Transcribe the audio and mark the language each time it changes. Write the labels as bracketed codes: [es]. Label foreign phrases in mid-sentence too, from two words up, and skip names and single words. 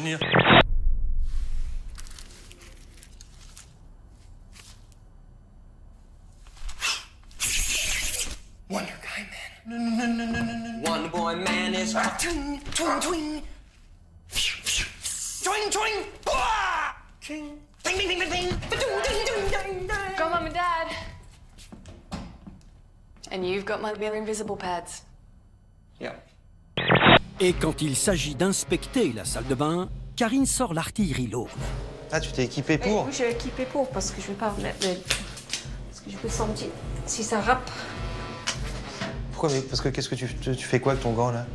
[en] Wonder Guy Man. Wonder Boy Man is... Twing, twing, twing. Twing, twing. Twing, ding, ding, ding, ding, ding. Got Mum and Dad. And you've got my invisible pads. Yeah. [fr] Et quand il s'agit d'inspecter la salle de bain, Karine sort l'artillerie lourde. Ah, tu t'es équipée pour? Oui, je suis équipée pour, parce que je vais pas mettre parce que je peux sentir si ça râpe. Pourquoi? Parce que qu'est-ce que tu fais quoi avec ton gant, là?